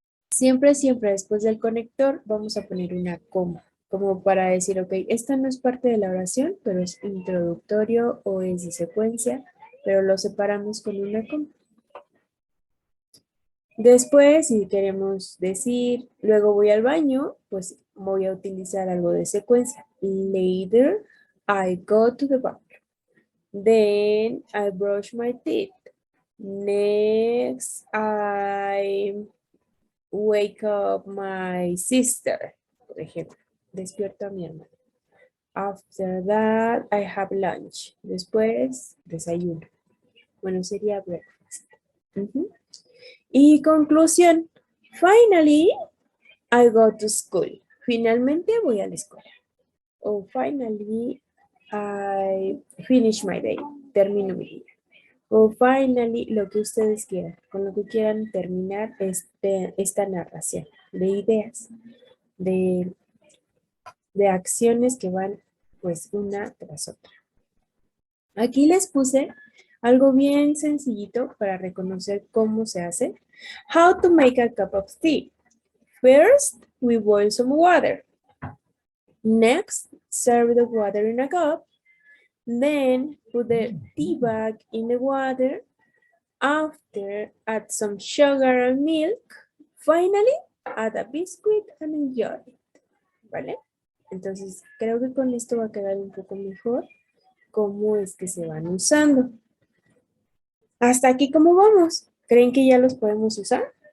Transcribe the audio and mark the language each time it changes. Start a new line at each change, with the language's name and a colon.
Spanish: Siempre, siempre después del conector vamos a poner una coma, como para decir, ok, esta no es parte de la oración, pero es introductorio o es de secuencia, pero lo separamos con una coma. Después, si queremos decir, luego voy al baño, pues voy a utilizar algo de secuencia.
English: Later, I go to the bathroom. Then, I brush my teeth. Next, I wake up my sister,
Spanish: por ejemplo. Despierto a mi hermana.
English: After that, I have lunch.
Spanish: Después, desayuno. Bueno, sería breakfast. Ujú. Y conclusión.
English: Finally, I go to school.
Spanish: Finalmente voy a la escuela.
English: O finally, I finish my day.
Spanish: Termino mi día. O finally, lo que ustedes quieran, con lo que quieran terminar esta narración de ideas, de, de acciones que van pues una tras otra. Aquí les puse algo bien sencillito para reconocer cómo se hace.
English: How to make a cup of tea. First, we boil some water. Next, serve the water in a cup. Then, put the tea bag in the water. After, add some sugar and milk. Finally, add a biscuit and enjoy it.
Spanish: ¿Vale? Entonces, creo que con esto va a quedar un poco mejor cómo es que se van usando. Hasta aquí, ¿cómo vamos? ¿Creen que ya los podemos usar?